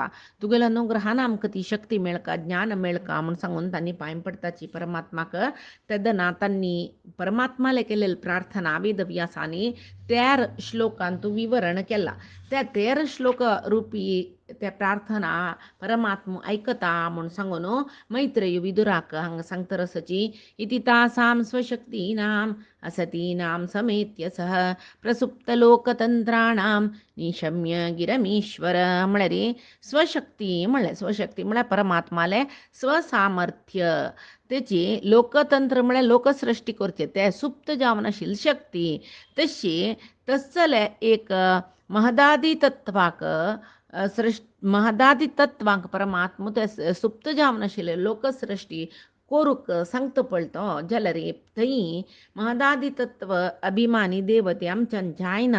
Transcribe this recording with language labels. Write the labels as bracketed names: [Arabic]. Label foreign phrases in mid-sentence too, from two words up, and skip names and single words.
[Konkani] तुगेल्या अनुग्रहान आमकां ती शक्ती मेळका ज्ञान मेळका म्हणून सांगून तांणी पांय पडताची परमात्माक तेदना तांणी परमात्माले केलेली प्रार्थना वेदव्यासांनी 13 श्लोकांत विवरण केला. त्या 13 श्लोक रूपी त्या प्रार्थना परमात्मा ऐकता म्हणून सांगून मैत्रेय विदुराक हांगा सांगता [Sanskrit] रसची इति तासां स्वशक्तीनां असतीनां समेत्य सह प्रसुप्तलोकतंत्राणां निशम्य गिरमीश्वर. [Konkani] म्हळ्यार स्वशक्ती म्हळ्यार परमात्माले स्वसामर्थ्य तेची लोकतंत्र म्हळ्यार लोकसृष्टी करचे ते सुप्त जावन आशिल्ली शक्ती तशी तसले एक महदादी तत्वाक महदादी तत्वांक परमात्मा ते सुप्त जावन आशिल्ले लोकसृष्टी कोरूक सांगता पळतो जाल्यार थंय महदादी तत्व अभिमानी देवते आमच्यान जायना.